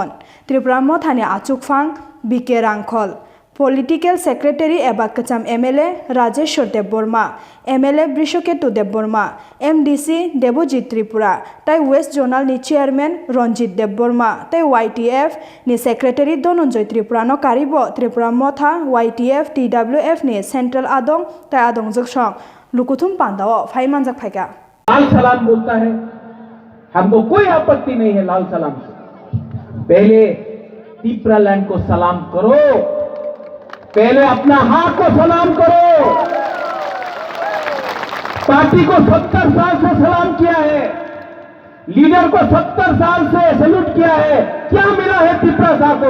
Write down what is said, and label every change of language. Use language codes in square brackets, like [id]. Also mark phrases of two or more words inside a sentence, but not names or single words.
[trp] त्रिपुरा मथानि आचुकफां बिके रांखल, [en] political secretary [trp] एबा कचाम एमएलए राजेश्वर देबबर्मा, एमएलए बृषकेतु देबबर्मा, एमडीसी देबजित त्रिपुरा, ताई वेस्ट जोनाल नि चेयरमैन रंजित देबबर्मा, ताई वाईटीएफ नि सेक्रेटारि धनंजय त्रिपुरानो कारिबो त्रिपुरा मथा वाईटीएफ टीडब्ल्यूएफ नि सेंट्रल आदोंग ताई आदोंग जगसंग लुकुथुम पान्दाओ फाइमानजाक फाइका [hi] लाल सलाम बोलता है, हमको कोई आपत्ति नहीं है लाल सलाम से। पहले त्रिपुरा लैंड को सलाम करो, पहले अपना हाथ को सलाम करो। पार्टी को 70 साल से सलाम किया है, लीडर को 70 साल से सैल्यूट किया है, क्या मिला है त्रिपुरा शाह को?